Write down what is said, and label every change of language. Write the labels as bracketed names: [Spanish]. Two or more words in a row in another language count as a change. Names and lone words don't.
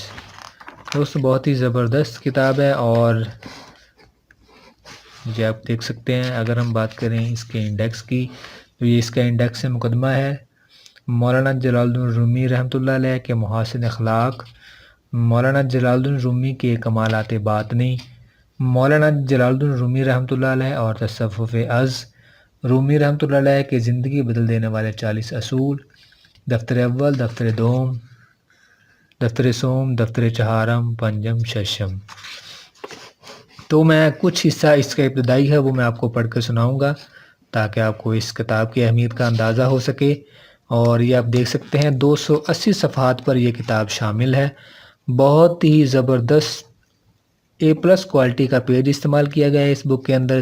[Urdu] دوستو بہت ہی زبردست کتاب ہے، اور یہ آپ دیکھ سکتے ہیں اگر ہم بات کریں اس کے انڈیکس کی، تو یہ اس کا انڈیکس مقدمہ ہے۔ مولانا جلال الدین رومی رحمۃ اللہ علیہ کے محاسن اخلاق، مولانا جلال الدین رومی کے کمالات باطنی، مولانا جلال الدین رومی رحمۃ اللہ علیہ اور تصوف از، رومی رحمۃ اللہ علیہ کے زندگی بدل دینے والے 40 اصول، دفتر اول، دفتر دوم، دفتر سوم، دفتر چہارم، پنجم، ششم۔ تو میں کچھ حصہ اس کا ابتدائی ہے وہ میں آپ کو پڑھ کر سناؤں گا، تاکہ آپ کو اس کتاب کی اہمیت کا اندازہ ہو سکے۔ اور یہ آپ دیکھ سکتے ہیں 280 صفحات پر یہ کتاب شامل ہے۔ بہت ہی زبردست A+ کوالٹی کا پیج استعمال کیا گیا ہے اس بک کے اندر۔